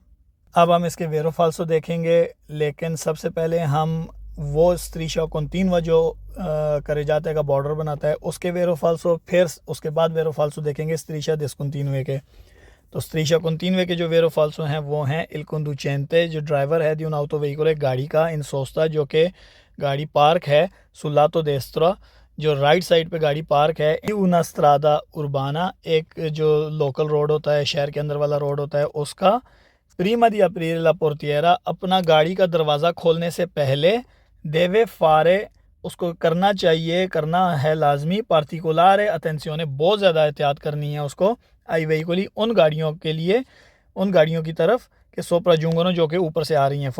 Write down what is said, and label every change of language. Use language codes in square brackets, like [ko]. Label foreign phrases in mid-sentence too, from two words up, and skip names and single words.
[ur] اب ہم اس کے [it] vero falso [ur] دیکھیں گے لیکن سب سے پہلے ہم وہ [it] striscia continua [ur] جو carreggiate کا بارڈر بناتا ہے اس کے [it] vero falso, [ur] پھر اس کے بعد [it] vero falso [ur] دیکھیں گے [it] striscia discontinua [ur] کے. تو [it] striscia continua [ur] کے جو [it] vero falso [ur] ہیں وہ ہیں [it] il conducente, [ur] جو ڈرائیور ہے [it] di un autoveicolo [ur] گاڑی کا, [it] in sosta [ur] جو کہ گاڑی پارک ہے [it] sul lato destro, [ur] جو رائٹ سائیڈ پہ گاڑی پارک ہے, [it] una strada urbana, [ur] ایک جو لوکل روڈ ہوتا ہے شہر کے اندر والا روڈ ہوتا ہے اس کا, [it] prima di aprire la portiera, [ur] اپنا گاڑی کا دروازہ کھولنے سے پہلے [it] deve fare, [ur] اس کو کرنا چاہیے، کرنا ہے لازمی, [it] particolare attenzione, [ur] بہت زیادہ احتیاط کرنی ہے اس کو, [it] ai veicoli [ur] ان گاڑیوں کے لیے، ان گاڑیوں کی طرف کہ سوپراجونگنو جو کہ اوپر سے آ رہی ہیں.